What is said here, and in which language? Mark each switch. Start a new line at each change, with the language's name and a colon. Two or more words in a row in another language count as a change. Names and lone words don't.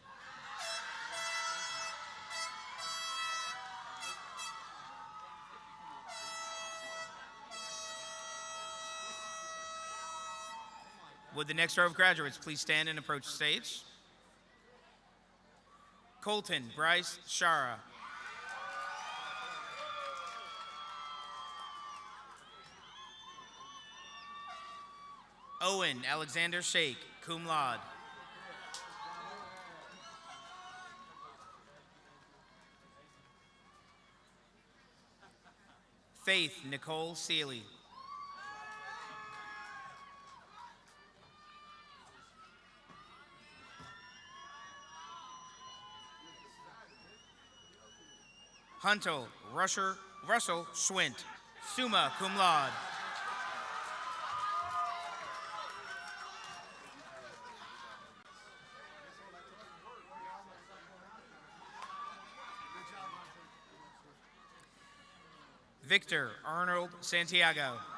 English: Would the next row of graduates please stand and approach the stage? Colton Bryce Shara. Owen Alexander Shake,
Latin: cum laude.
English: Faith Nicole Seeley. Hunter Russell Schwint,
Latin: summa cum laude.
English: Victor Arnold Santiago.